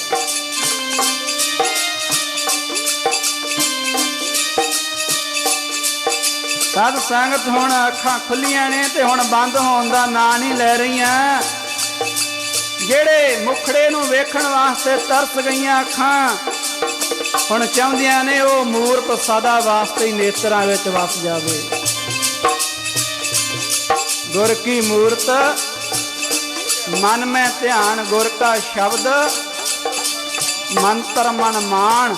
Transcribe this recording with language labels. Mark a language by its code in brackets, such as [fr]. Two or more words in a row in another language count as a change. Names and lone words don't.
[pa] ਸਾਧ ਸੰਗਤ ਹੁਣ ਅੱਖਾਂ ਖੁੱਲ੍ਹੀਆਂ ਨੇ ਤੇ ਹੁਣ ਬੰਦ ਹੋਣ ਦਾ ਨਾਂ ਨਹੀਂ ਲੈ ਰਹੀਆਂ। ਜਿਹੜੇ ਮੁਖੜੇ ਨੂੰ ਵੇਖਣ ਵਾਸਤੇ ਤਰਸ ਗਈਆਂ ਅੱਖਾਂ ਹੁਣ ਚਾਹੁੰਦੀਆਂ ਨੇ ਉਹ ਮੂਰਤ ਸਦਾ ਵਾਸਤੇ ਹੀ ਨੇਤਰਾਂ ਵਿੱਚ ਵੱਸ ਜਾਵੇ। ਗੁਰ ਕੀ ਮੂਰਤਿ ਮਨ ਮਹਿ ਧਿਆਨੁ, ਗੁਰ ਕਾ ਸਬਦੁ ਮੰਤ੍ਰੁ ਮਨੁ ਮਾਨ।